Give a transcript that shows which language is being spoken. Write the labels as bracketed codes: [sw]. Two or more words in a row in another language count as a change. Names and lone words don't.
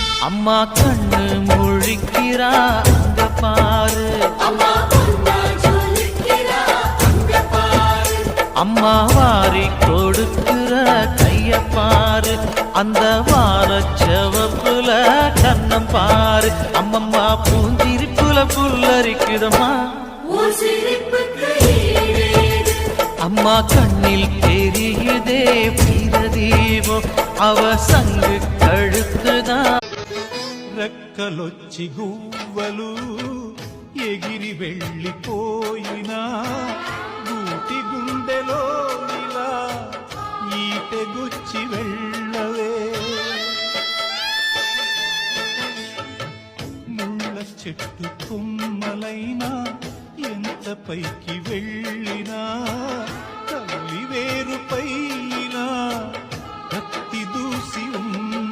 [ta] அம்மா கண்ணு முழிக்கிறா அங்க பாரு, அம்மா வாரி கொடுக்கிற கைய பாரு, அந்த வார செவப்புல கண்ணம் பாரு. அம்மம்மா பூஞ்சிரிப்புல புல்லரிக்குதம்மா, அம்மா கண்ணில் தெரியுதே வீரதீபம், அவ சங்கு கழுத்துதான். [te] రెక్కలొచ్చి గువ్వలు ఎగిరి వెళ్ళిపోయినా గూటి గుండెలో ఇలా ఈటెగుచ్చి వెళ్ళవే. ముళ్ళ చెట్టు కొమ్మలైనా ఎంత పైకి వెళ్ళినా తల్లి వేరు పైన కత్తి దూసి